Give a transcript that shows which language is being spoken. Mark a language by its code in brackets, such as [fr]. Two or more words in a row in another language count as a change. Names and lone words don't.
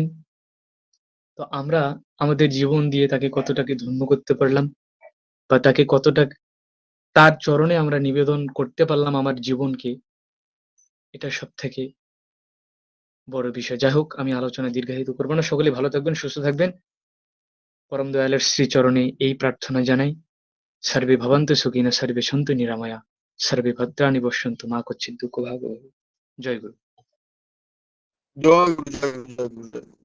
[bn] তো আমরা আমাদের জীবন দিয়ে তাকে কতটাকে ধন্য করতে পারলাম, বা তাকে কতটা তার চরণে আমরা নিবেদন করতে পারলাম আমার জীবনকে, এটা সবথেকে বড় বিষয়। যাই হোক, আমি আলোচনা দীর্ঘায়িত করব না। সকলে ভালো থাকবেন, সুস্থ থাকবেন। পরম দয়ালের শ্রীচরণে এই প্রার্থনা জানাই। [sa] সর্বে ভবন্তু সুখিনঃ, সর্বে সন্তু নিরাময়া, সর্বে ভদ্রাণি পশ্যন্তু মা কচ্চিৎ দুঃখভাগ্ ভবেৎ। [bn] জয় গুরু। জয় গুরু, জয় গুরু, জয় গুরু।